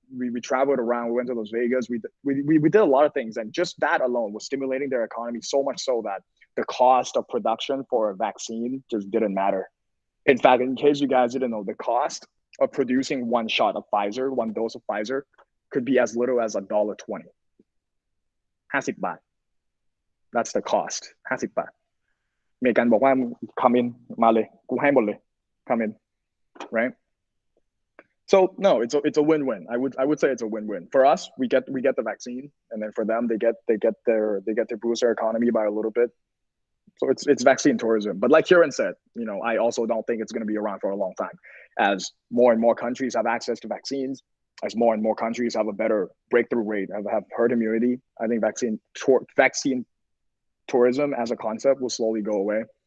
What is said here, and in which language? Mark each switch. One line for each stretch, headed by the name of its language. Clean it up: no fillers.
English: We traveled around. We went to Las Vegas. We did a lot of things, and just that alone was stimulating their economy so much so that the cost of production for a vaccine just didn't matter. In fact, in case you guys didn't know, the cost of producing one shot of Pfizer, one dose of Pfizer, could be as little as $1.20. 50 บาท That's the cost.
Thai: 50 บาท อเมริกันบอกว่า
English: come in
Thai: มาเลย กูให้หมดเลย
English: come in, right? So no, it's a win-win. I would say it's a win-win. For us, we get the vaccine, and then for them, they get to boost their economy by a little bit. So it's vaccine tourism. But like Kieran said, I also don't think it's going to be around for a long time. As more and more countries have access to vaccines, as more and more countries have a better breakthrough rate, have herd immunity, I think vaccine tourism as a concept will slowly go away.